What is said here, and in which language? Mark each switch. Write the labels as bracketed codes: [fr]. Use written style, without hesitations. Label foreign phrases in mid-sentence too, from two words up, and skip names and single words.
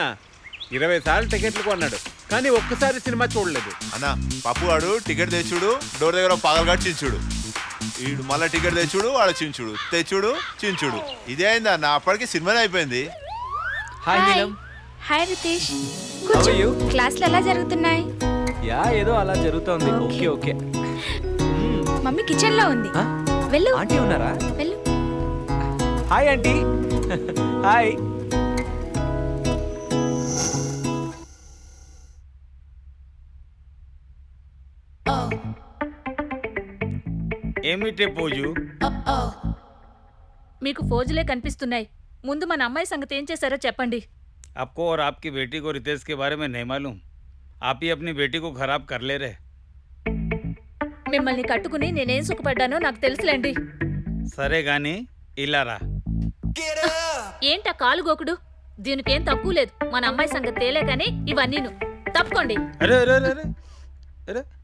[te] 20 సార్లు టికెట్లు కొన్నాడు, కానీ ఒక్కసారి సినిమా చూడలేదు. అన్నా, పప్పుగాడు టికెట్ తెచ్చుడు, డోర్ దగ్గర పగలగాడు చించుడు. వీడు మళ్ళీ టికెట్ తెచ్చుడు, వాడు చించుడు, తెచ్చుడు, చించుడు. ఇదే అయిందా అన్న? అప్పటికి సినిమానే అయిపోయింది. హాయ్ నీలం. హాయ్ రితేష్. [en] How [te] కూర్చో. [en] are you? [te] క్లాసులు ఎలా జరుగుతున్నాయి? యా ఏదో అలా జరుగుతోంది. [en] okay okay. mummy kitchen [te] లో ఉంది. ఆ? వెళ్ళు. ఆంటీ ఉన్నారా? వెళ్ళు. [en] Hi aunty. Hi. [te] ఏమిటే పూజు? మీకు ఫోజులే కనిపిస్తున్నాయి. ముందు మన అమ్మాయి సంగతి ఏం చేశారో చెప్పండి. [hi] आपको और आपकी बेटी को रितेश के बारे में नहीं मालूम. आप ही अपनी बेटी को खराब कर ले रहे. [te] మిమ్మల్ని కట్టుకుని నేనేం సుఖపడ్డానో నాకు తెలుసులేండి. సరే గాని ఇలా రా. ఏంటా కాలు గోకుడు? దీనికేం తక్కువ లేదు. మన అమ్మాయి సంగతి తేలే కానీ ఇవన్నీను. తప్పుకోండి. అరే అరే అరే అరే అరే.